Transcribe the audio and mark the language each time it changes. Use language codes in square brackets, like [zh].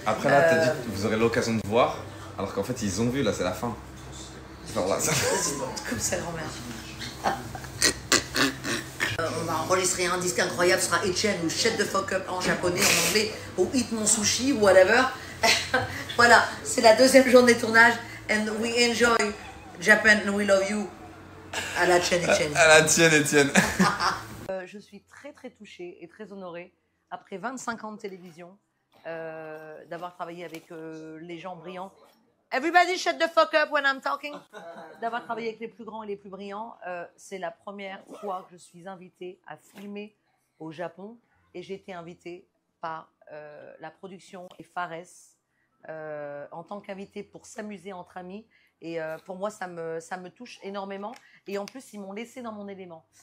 [fr] Après là, t'as dit que vous aurez l'occasion de voir, alors qu'en fait ils ont vu, là c'est la fin. Genre là, ça... Comme ça, grand-mère. On va enregistrer un disque incroyable, ce sera Etienne ou Shut the Fuck Up en japonais, en anglais, ou Eat Mon Sushi, ou whatever. Voilà, c'est la deuxième journée de tournage. [en] And we enjoy Japan and we love you. [fr] À la tienne, Etienne. À la tienne, Etienne. Je suis très très touchée et très honorée, après 25 ans de télévision, d'avoir travaillé avec les gens brillants. [en] Everybody shut the fuck up when I'm talking. [fr] D'avoir travaillé avec les plus grands et les plus brillants. C'est la première fois que je suis invitée à filmer au Japon. Et j'ai été invitée par la production et Fares en tant qu'invitée pour s'amuser entre amis. Et pour moi, ça me touche énormément. Et en plus, ils m'ont laissé dans mon élément.